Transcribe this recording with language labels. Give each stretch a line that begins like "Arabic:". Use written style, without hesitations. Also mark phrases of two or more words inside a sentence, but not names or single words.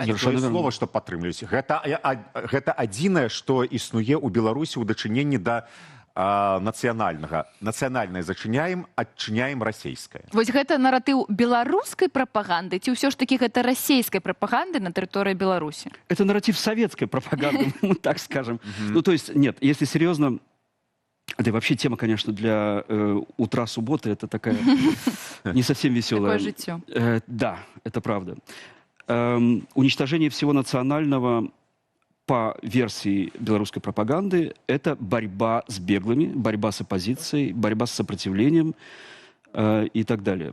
Belarusian: Не тое слова, што падтрымліваюць. Гэта адзінае, што існуе ў Беларусі ў дачыненні да нацыянальнае зачыняем, адчыняем расійскае. Вось гэта наратыў беларускай прапаганды ці ўсё ж такі гэта расійскай прапаганды на тэрыторыі Беларусі?
Russian: Это нарратив советской пропаганды, мы так скажем. Ну, то есть, нет, если серьезно, да и вообще тема, конечно, для утра субботы, это такая не совсем веселая.
Belarusian: Такое жыццё.
Russian: Да, это правда. Уничтожение всего национального по версии белорусской пропаганды это борьба с беглыми, борьба с оппозицией, борьба с сопротивлением и так далее.